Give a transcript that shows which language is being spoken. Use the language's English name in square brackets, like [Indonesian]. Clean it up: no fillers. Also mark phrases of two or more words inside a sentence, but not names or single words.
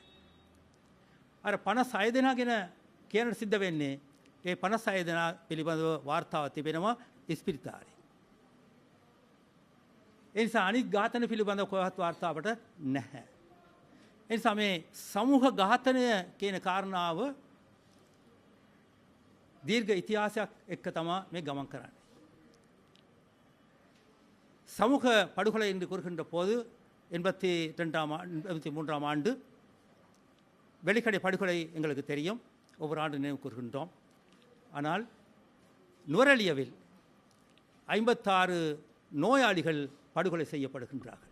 [Sinhala] අර 56 දෙනා ගැන කියන්න සිද්ධ වෙන්නේ ඒ 56 දෙනා පිළිබඳව වාර්තාව තිබෙනවා ඉස්පිරිතාලේ. ඒ නිසා අනිත් ඝාතන පිළිබඳව කොහෙවත් වාර්තාවට නැහැ. ඒ නිසා මේ සමූහ ඝාතනය කියන කාරණාව දීර්ඝ ඉතිහාසයක් එක්ක තමයි මේ ගමන් කරන්නේ. [Tamil] சமூக படுகொலை என்று கூறுகின்ற போது 83ஆம் ஆண்டு வெலிக்கடை படுகொலை எங்களுக்கு தெரியும், ஒவ்வொரு ஆண்டு நினைவு கூறுகின்றோம். ஆனால் நுவரெலியாவில் 56 நோயாளிகள் படுகொலை செய்யப்படுகின்றார்கள்.